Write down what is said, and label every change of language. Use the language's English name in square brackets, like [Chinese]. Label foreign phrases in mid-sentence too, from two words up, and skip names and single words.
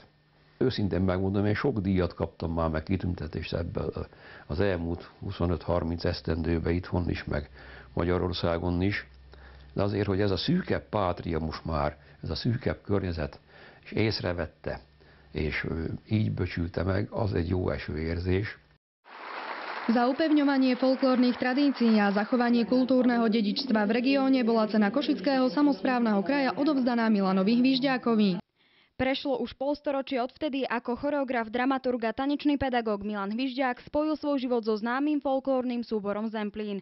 [Hungarian] Őszintén megmondom, én sok díjat kaptam már, meg kitüntetést ebből az elmúlt 25-30 esztendőben itthon is, meg Magyarországon is. De azért, hogy ez a szűkebb pátria most már, ez a szűkebb környezet, és észrevette, és így becsülte meg, az egy jó eső érzés. [Slovak] Za upevňovanie folklórnych tradícií a zachovanie kultúrneho dedičstva v regióne bola cena Košického samosprávneho kraja odovzdaná Milanovi Hvižďákovi. Prešlo už polstoročie odvtedy, ako choreograf, dramaturg a tanečný pedagóg Milan Hvižďák spojil svoj život so známym folklórnym súborom Zemplín.